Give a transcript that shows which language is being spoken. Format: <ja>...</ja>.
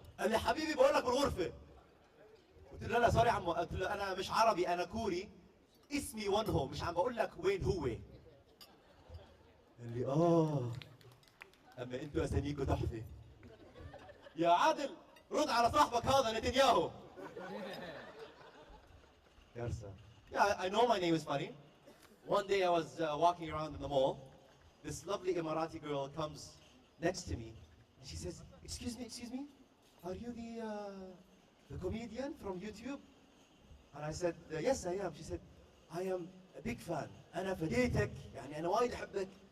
<ar>قال لي حبيبي بقول لك بالغرفة. قلت له لا سوري عمو، قلت له انا مش عربي انا كوري، اسمي وانهو، مش عم بقول لك وين هو. قال لي اما انتوا اساميكوا تحفة. يا عادل رد على صاحبك هذا نتنياهو. كارثة.</ar> <en>Yeah, I know my name is funny. One day I was walking around in the mall. This lovely Emirati girl comes next to me and she says, excuse me, are you the comedian from YouTube? And I said, yes I am. She said, I am a big fan.</en> <ar>أنا فديتك، يعني أنا وايد أحبك.</ar>